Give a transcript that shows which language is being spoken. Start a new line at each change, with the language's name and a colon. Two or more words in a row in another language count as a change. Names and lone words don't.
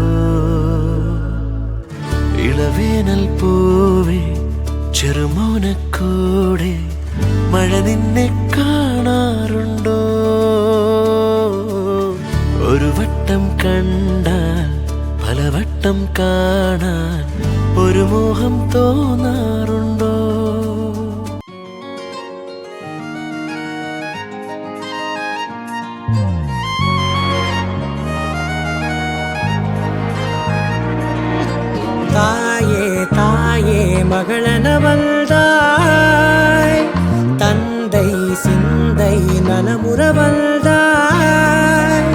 Malayalam: ഇളവേനൽ പൂവേ ചെറുമൗനക്കൂടെ മഴ നിന്നെ കാണാറുണ്ടോ? ഒരു വട്ടം കണ്ടാൽ പലവട്ടം കാണാൻ ഒരു മോഹം തോന്നാറുണ്ടോ?
Tamil: தாயே தாயே மகளன வந்தாய், தந்தை சிந்தை நலமுற வந்தாய்.